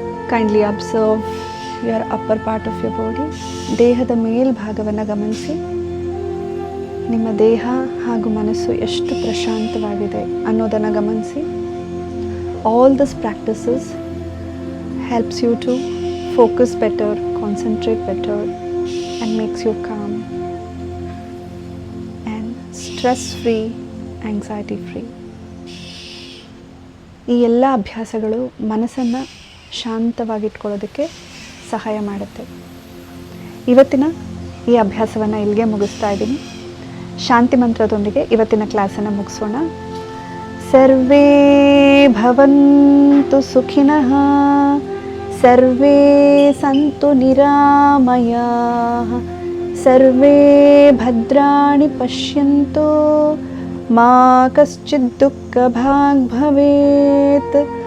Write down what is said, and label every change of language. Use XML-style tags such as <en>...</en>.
<en>Kindly observe your upper part of your body.</en> <kn>ದೇಹದ ಮೇಲ್ಭಾಗವನ್ನು ಗಮನಿಸಿ. ನಿಮ್ಮ ದೇಹ ಹಾಗೂ ಮನಸ್ಸು ಎಷ್ಟು ಪ್ರಶಾಂತವಾಗಿದೆ ಅನ್ನೋದನ್ನು ಗಮನಿಸಿ.</kn> <en>All these practices helps you to focus better, concentrate better, and makes you calm and stress-free, anxiety-free.</en> <kn>ಈ ಎಲ್ಲ ಅಭ್ಯಾಸಗಳು ಮನಸ್ಸನ್ನು ಶಾಂತವಾಗಿಟ್ಕೊಳ್ಳೋದಕ್ಕೆ ಸಹಾಯ ಮಾಡುತ್ತೆ. ಇವತ್ತಿನ ಈ ಅಭ್ಯಾಸವನ್ನು ಇಲ್ಲಿಗೆ ಮುಗಿಸ್ತಾ ಇದ್ದೀನಿ. ಶಾಂತಿ ಮಂತ್ರದೊಂದಿಗೆ ಇವತ್ತಿನ ಕ್ಲಾಸನ್ನು ಮುಗಿಸೋಣ.</kn> <sa>ಸರ್ವೇ ಭವಂತು ಸುಖಿನಃ, ಸರ್ವೇ ಸಂತು ನಿರಾಮಯಾಃ, ಸರ್ವೇ ಭದ್ರಾಣಿ ಪಶ್ಯಂತು, ಮಾ ಕಶ್ಚಿತ್ ದುಃಖಭಾಗ್ ಭವೇತ್.</sa>